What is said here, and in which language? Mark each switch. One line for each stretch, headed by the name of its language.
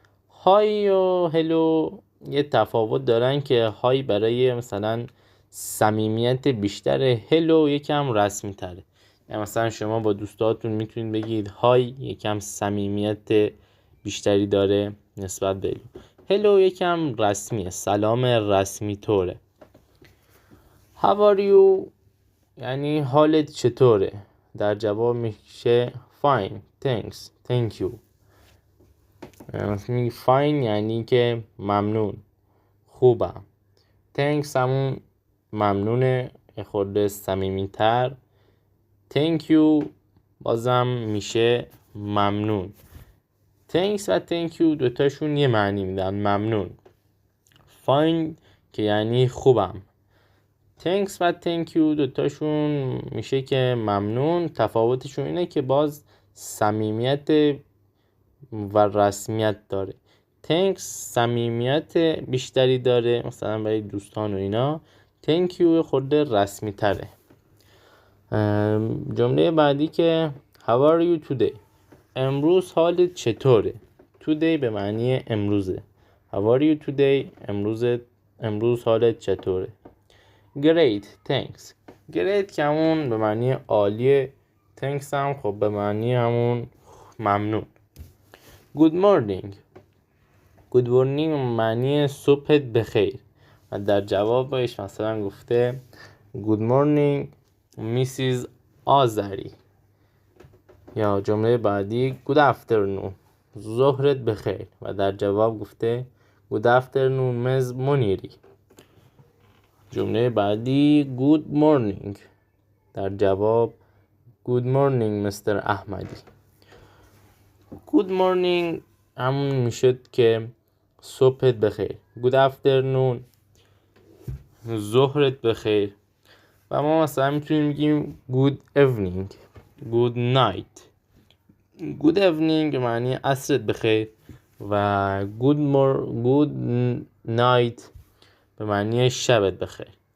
Persian: های و هلو یه تفاوت دارن که های برای مثلا صمیمیت بیشتره، هلو یکم رسمی تره. یعنی مثلا شما با دوستاتون میتونید بگید های، یکم صمیمیت بیشتری داره نسبت به هلو یکم رسمیه، سلام رسمی طوره.
English: How are you
Persian: یعنی حالت چطوره؟ در جواب میشه
English: fine thanks thank you.
Persian: یعنی fine یعنی که ممنون، خوبم. thanks همون ممنونه، خورده صمیمی تر.
English: thank you
Persian: بازم میشه ممنون. thanks و
English: thank you
Persian: دوتاشون یه معنی میدن، ممنون. fine که یعنی خوبم. thanks و
English: thank you
Persian: دوتاشون میشه که ممنون. تفاوتشون اینه که باز صمیمیت و رسمیت داره. thanks صمیمیت بیشتری داره، مثلا برای دوستان و اینا. thank you خود رسمی تره. جمله بعدی که
English: how are you today،
Persian: امروز حالت چطوره. today به معنی امروزه.
English: how are you today،
Persian: امروز حالت چطوره.
English: great thanks،
Persian: great که همون به معنی عالیه، thanks هم خب به معنی همون ممنون.
English: good morning،
Persian: good morning معنی صبحت بخیر و در جوابش مثلا گفته
English: good morning Mrs.
Persian: آذری. یا جمله بعدی
English: good afternoon
Persian: ظهرت بخیر و در جواب گفته
English: good afternoon Ms.
Persian: منیری. جمله بعدی
English: good morning
Persian: در جواب
English: good morning Mr.
Persian: احمدی.
English: good morning
Persian: همون میشد که صبحت بخیر.
English: good afternoon
Persian: ظهرت بخیر. و ما مثلا میتونیم بگیم
English: good evening good night. good evening
Persian: معنی عصرت بخیر و
English: good night
Persian: به معنی شبت بخیر.